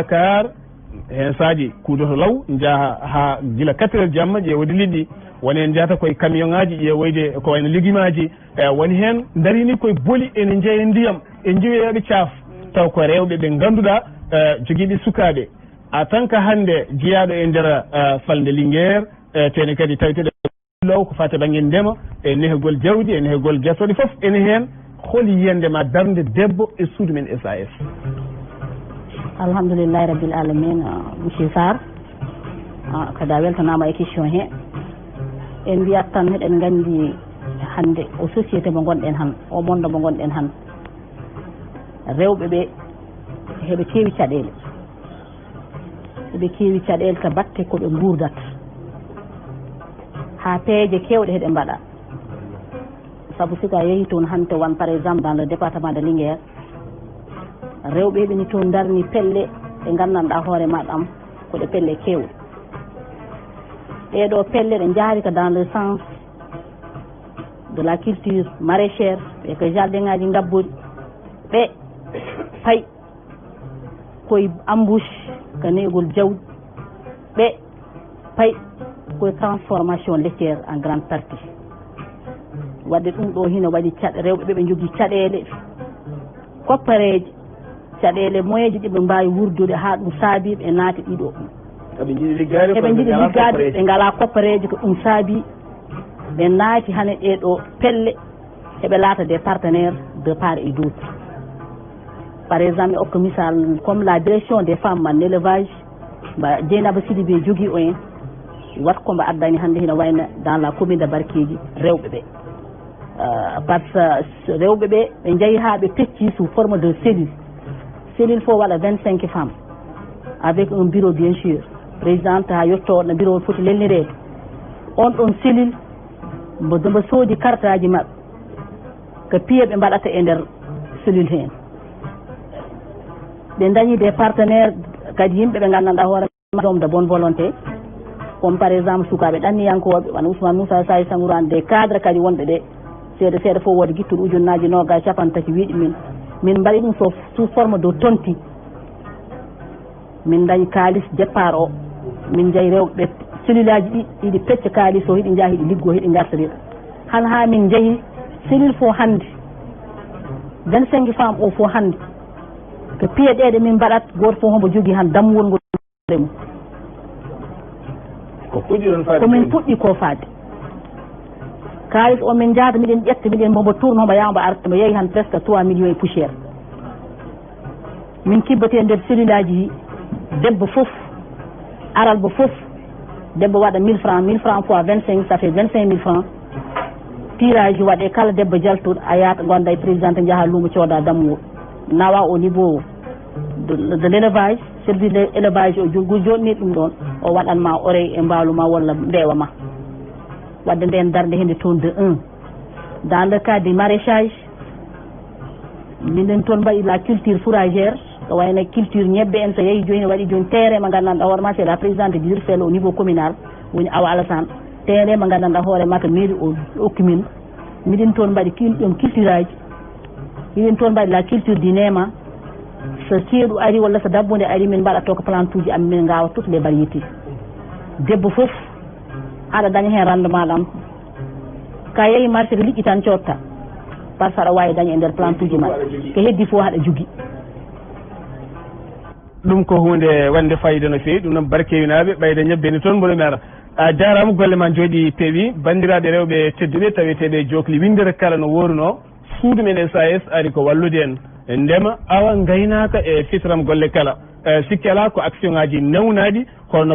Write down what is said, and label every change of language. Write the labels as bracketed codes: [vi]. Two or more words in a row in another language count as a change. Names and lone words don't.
[ff] Dakar hen saaji kuudoto law jaaha ha gila 4 heures jamma ƴeewode liɗɗi woni hen jahata koye camion ngaji ƴeewoyde ko wayno légumaji woni hen darini koye booli ene jeeya ndiyam e jiiweyoɓe caaf taw ko rewɓe ɓe ganduɗa joguiɓe sukaɓe [fr] en tant que [ff] hande jeeyaɗo e nder falde Linguére tene kadi tawiteɗo law ko fate banggue ndema e nehgol jawdi e nehgol guesoɗe foof ene hen holi yiyandema darde debbo e suudu men SAS. [ar] alhamdulillahi rabbil alamin [ff] monsieur Sarr kadi a weltanama e question he en mbiyat tan eɗen gandi hande o société mo gonɗen han o monde mo gonɗen han rewɓe ɓe heɓe keewi caɗele to batte koɓe gurdat ha peeje kewɗe heɗe mbaɗa saabu sika yeehi toon hande wan [fr] par exemple dans le département de Linguére [ff] rewɓe heɓeni toon darni pelle ɗe nganndanɗaa hoore maɗam ko ɗe pelle keewɗe. ɗeɗo pelle ɗe jaari ko [fr] dans le sens de la culture maraîchère [ff] ɓe ko jardin ŋaji ngabbuɗi ɓe pay koye embouche ko neygol jawdi ɓe pay koye [fr] transformation laitière en grande partie. [ff] wadde ɗum ɗo hino waɗi rewɓe ɓe ɓe jogii caɗeele koppareeje caɗeele moyeji ɗi ɓe mbawi wurdude ha ɗum saabi ɓe naati ɗiɗo eɓe jiiɗi liggade ɓe ngala koppareji ko ɗum saabi ɓe naati hane ɗeɗo pelle heɓe laata [fr] des partenaires de part et d'autre. par exemple [ff] mi okka misal [fr] comme la direction des femmes en élevage [ff] mba Dieynaba Sidibé jogui o en wat komba addani hande hino wayno [fr] dans la commune de Barkeji [ff] rewɓe ɓe [fr] par ce [ff] rewɓe ɓe ɓe jeeyi ha ɓe pecci [fr] sous forme de cellule [ff] fo waɗa [fr] 25 femmes avec un bureau bien sûr présidente [ff] ha yetto no bureau foti lelnirede on ɗon cellule mbo soodi carte aji maɓɓe ko piye ɓe mbaɗata e nder cellule hen ɓe dañi [fr] des partenaires [ff] kadi yimɓe ɓe gandanɗa hoore [fr] homme de bonne volonté comme par exemple [ff] sukaɓe ɗanniyankoɓe wana Ousmane Moussa Sayi Sangourane [fr] des cadre [ff] kadi wonɓe ɗe seeɗa seeɗa fof woode guittuɗo ujunnaji noga capan tati wiiɗi min mbaɗi ɗum [fr] sous forme de [ff] tonti min dañi kalis départ o min jeeyi rewɓe cellule aji ɗi hiɗi pecca kalis o hiɗi jaa hiɗi liggo hiɗi gartiriɗo han ha min jeeyi cellule fo hande [fr] 25 femmes [ff] o fo hande ko piyeɗeɗe min mbaɗat goto fof hombo jogui han dammuwol ngol mum komin puɗɗi ko faade kalis o min jaada miɗen ƴetta miɗen mombo tourne hombo yawmbo arta mo yeehi han [fr] presque 3 millions et poussiére [ff] min kibbate nder cellule aji debbo fof aralba fof debbo waɗa [fr] 1000 francs fois 25 ça fait 25 000 francs tirage [ff] waɗe kala debbo jaltuɗo a yaata gonda e présidente jaaha luumo cooda dammuwol nawa [fr] au niveau de l'élevage service de élevage [ff] o joɗni ɗum ɗon o waɗanma oreille e mbaluma walla mbewa ma wadde nden darde hende toon de 1 [fr] dans le cas du maraîchage [ff] minen toon mbaɗi [fr] la culture fourragère [ff] ko wayno culture ñebbe en so yeehi joni waɗi joni terrain mo gandanɗa hoore ma [fr] c'est la présidente du URSEL au niveau communal [ff] woni Awa Alassane terrain mo gandanɗa hoore ma ko mairie o hokki min miɗin toon mbaɗi ɗum culture aji miɗin toon mbaɗi [fr] la culture du nema [ff] so ceeɗu ari walla so dabbude ari min mbaɗatto ko plante uji am min gawa [fr] toutes les variétés [ff] debbo foof aɗa daña hen rendement ɗam ka yeehi marché ko liƴƴi tan cotta par ce que aɗa wawi daña e nder plante uji ma ko heddi fo haɗa jogui ɗum ko hunde wande fayida no fewi ɗum noon barkewinaɓe ɓayde ñebbeni toon mboɗo mi ara a jarama golle ma jooɗi peewi bandiraɓe rewɓe tedduɓe taweteɓe jokli windere kala no woruno suudu men SAS ari ko wallude en ndema awa gaynaka e fitram golle kala sikki ala ko action ngaji nawnaɗi kono